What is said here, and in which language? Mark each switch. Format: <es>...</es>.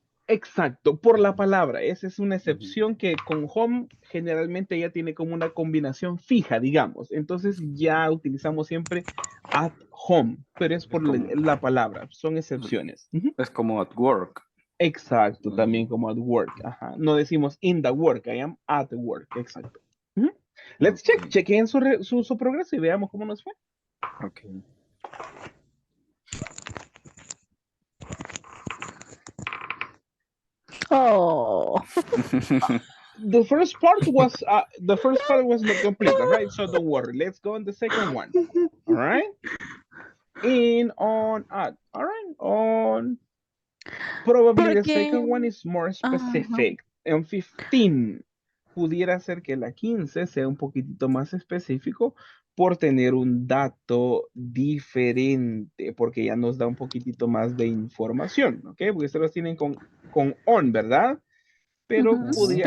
<es>Exacto, por la palabra. Esa es una excepción que con home generalmente ya tiene como una combinación fija, digamos. Entonces ya utilizamos siempre at home, pero es por la palabra, son excepciones. Es como at work. Exacto, también como at work. Ajá. No decimos</es> <en>in the work, I am at work.</en> <es>Exacto.</es> <en>Let's check.</en> <es>Chequen su progreso y veamos cómo nos fue.</es> <en>Okay. Oh. The first part was not complete, right? So don't worry. Let's go on the second one. All right. In, on, at. All right. On. Probably the second one is more specific.</en> <es>En 15 pudiera ser que la 15 sea un poquitito más específico por tener un dato diferente, porque ya nos da un poquitito más de información, ¿ok? Porque ustedes los tienen con on, ¿verdad? Pero podría</es>